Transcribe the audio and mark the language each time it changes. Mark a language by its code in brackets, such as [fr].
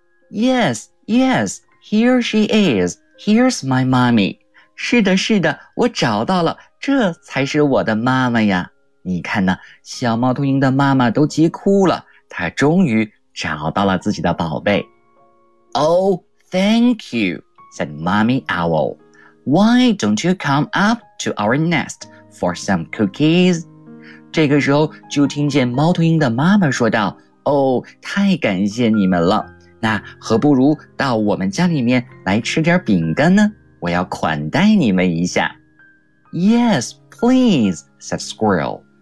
[en] Yes, yes, here she is. Here's my mommy. [zh] 是的，是的，我找到了，这才是我的妈妈呀。你看呢，小猫头鹰的妈妈都急哭了，她终于找到了自己的宝贝。 [en] Oh, thank you, said Mommy Owl. Why don't you come up to our nest for some cookies? [zh] 这个时候就听见猫头鹰的妈妈说道，哦，太感谢你们了，那何不如到我们家里面来吃点饼干呢？我要款待你们一下。 [en] Yes, please, said Squirrel.